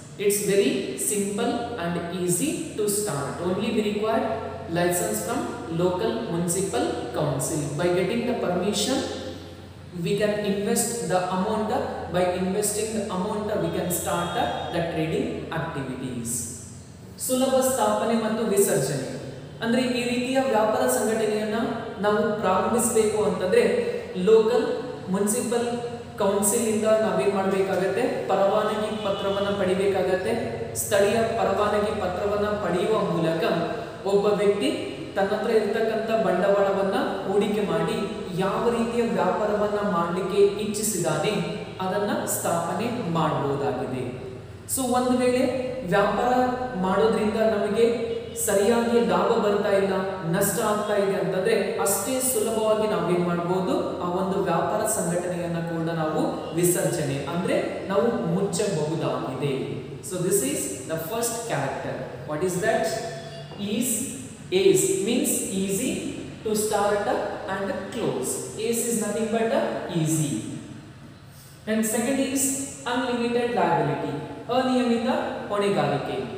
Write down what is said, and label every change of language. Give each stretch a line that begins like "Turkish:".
English: It's very simple and easy to start. Only we require license from local municipal council. By getting the permission, we can invest the amount. By investing the amount, we can start the trading activities.
Kannada: ಸುಲಭ ಸ್ಥಾಪನೆ ಮತ್ತು ವಿಸರ್ಜನೆ ಅಂದ್ರೆ ಈ ರೀತಿಯ ವ್ಯಾಪಾರ ಸಂಘಟನೆಯನ್ನ ನಾವು ಪ್ರಾರಂಭಿಸಬೇಕು ಅಂತಂದ್ರೆ ಲೋಕಲ್ ಮುನ್ಸಿಪಲ್ ಕೌನ್ಸಿಲ್ ಇಂದ ನಾವೇನ್ ಮಾಡಬೇಕಾಗತ್ತೆ, ಪರವಾನಗಿ ಪತ್ರವನ್ನ ಪಡಿಬೇಕಾಗತ್ತೆ. ಸ್ಥಳೀಯ ಪರವಾನಗಿ ಪತ್ರವನ್ನ ಪಡೆಯುವ ಮೂಲಕ ಒಬ್ಬ ವ್ಯಕ್ತಿ ತನ್ನ ಹತ್ರ ಇರತಕ್ಕಂತ ಬಂಡವಾಳವನ್ನ ಹೂಡಿಕೆ ಮಾಡಿ ಯಾವ ರೀತಿಯ ವ್ಯಾಪಾರವನ್ನ ಮಾಡಲಿಕ್ಕೆ ಇಚ್ಛಿಸಿದಾನೆ ಅದನ್ನ ಸ್ಥಾಪನೆ ಮಾಡಬಹುದಾಗಿದೆ. ಸೊ ಒಂದು ವೇಳೆ ವ್ಯಾಪಾರ ಮಾಡೋದ್ರಿಂದ ನಮಗೆ ಸರಿಯಾಗಿ ಲಾಭ ಬರ್ತಾ ಇಲ್ಲ, ನಷ್ಟ ಆಗ್ತಾ ಇದೆ ಅಂತಂದ್ರೆ ಅಷ್ಟೇ ಸುಲಭವಾಗಿ ನಾವೇನ್ ಮಾಡಬಹುದು, ಆ ಒಂದು ವ್ಯಾಪಾರ ಸಂಘಟನೆಯನ್ನ ಕೂಡ ನಾವು ವಿಸರ್ಜನೆ ಅಂದ್ರೆ ನಾವು ಮುಚ್ಚಬಹುದಾಗಿದೆ.
English: So this is the first character. What is that? Ease means easy to start and close. Ease is nothing but easy. And second is unlimited liability,
Kannada: ಅನಿಯಮಿತ ಹೊಣೆಗಾರಿಕೆ.